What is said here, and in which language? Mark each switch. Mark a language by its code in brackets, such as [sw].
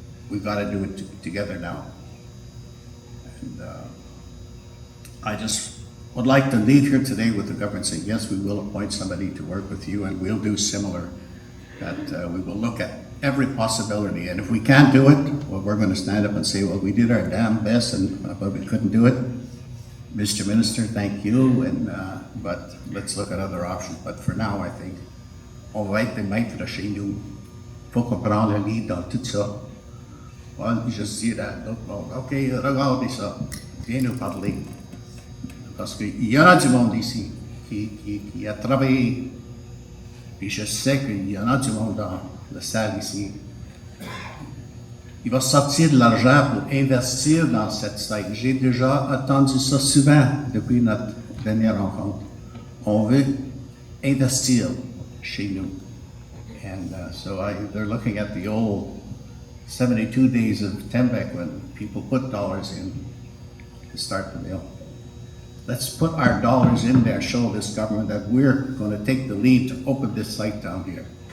[en] We've got to do it together now. And I just would like to leave here today with the government saying, yes, we will appoint somebody to work with you, and we'll do similar, that we will look at every possibility. And if we can't do it, well, we're going to stand up and say, well, we did our damn best, but we couldn't do it. Mr. Minister, thank you, but let's look at other options. But for now, I think, [fr] on va être maître chez nous. Faut qu'on prenne le lead dans tout ça. On juste dire à d'autres monde, OK, regardez ça, viens nous parler. Parce qu'il y en a du monde ici qui a travaillé, et je sais qu'il y en a du monde dans la salle ici. Il va sortir de l'argent pour investir dans cette site. J'ai déjà entendu ça souvent depuis notre dernière rencontre. On veut investir chez nous. [en] And so they're looking at the old 72 days of Tembec when people put dollars in to start the mill. Let's put our dollars in there, show this government that we're going to take the lead to open this site down here.